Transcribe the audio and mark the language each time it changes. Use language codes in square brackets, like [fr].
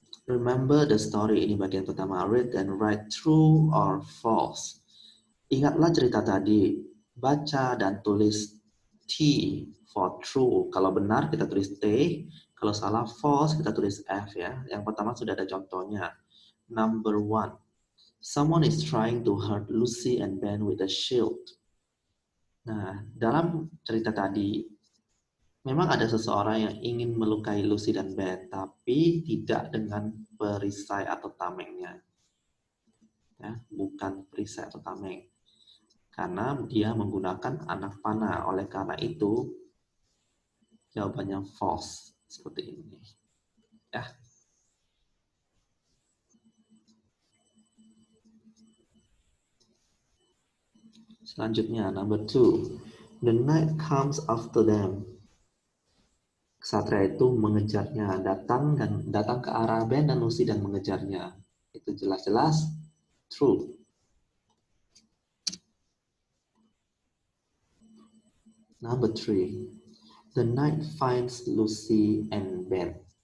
[en] Remember the story, [id] ini bagian pertama. [en] Read and write true or false. [id] Ingatlah cerita tadi, baca dan tulis [en] T for true. [id] Kalau benar kita tulis T, kalau salah false kita tulis F ya. Yang pertama sudah ada contohnya. [en] Number 1. Someone is trying to hurt Lucy and Ben with a shield. [id] Nah, dalam cerita tadi, memang ada seseorang yang ingin melukai Lucy dan Ben, tapi tidak dengan perisai atau tamengnya. Ya, bukan perisai atau tameng. Karena dia menggunakan anak panah. Oleh karena itu, jawabannya false. Seperti ini. Ya. Selanjutnya, number 2. [en] The night comes after them. [id] Ksatria itu mengejarnya, datang ke arah Ben dan Lucy dan mengejarnya. Itu jelas-jelas true. [en] Number 3. The night finds Lucy and Ben.